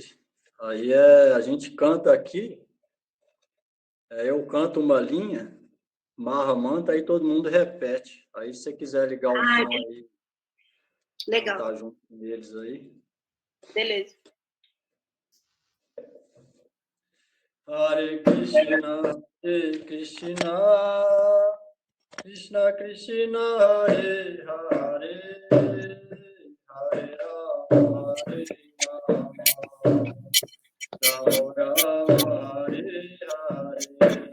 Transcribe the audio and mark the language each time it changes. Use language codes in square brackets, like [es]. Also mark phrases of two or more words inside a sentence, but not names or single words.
[pt] Aí a gente canta aqui. Eu canto uma linha, Marra Manta, aí todo mundo repete. Aí se você quiser ligar o som aí, legal. Cantar junto com eles aí. Beleza. [sa] Hare Krishna, Krishna Krishna, Hare Hare, Hare Rama, Hare Rama, Rama Rama, Hare Hare.